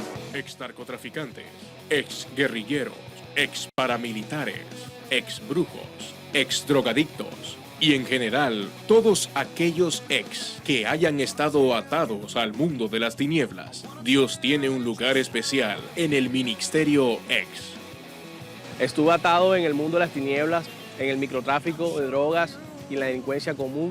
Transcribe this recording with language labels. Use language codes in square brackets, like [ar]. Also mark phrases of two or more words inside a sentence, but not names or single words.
[es] ex narcotraficantes, ex guerrilleros, ex paramilitares, ex brujos, ex drogadictos y en general todos aquellos ex que hayan estado atados al mundo de las tinieblas. Dios tiene un lugar especial en el ministerio ex. Estuve atado en el mundo de las tinieblas, en el microtráfico de drogas y la delincuencia común.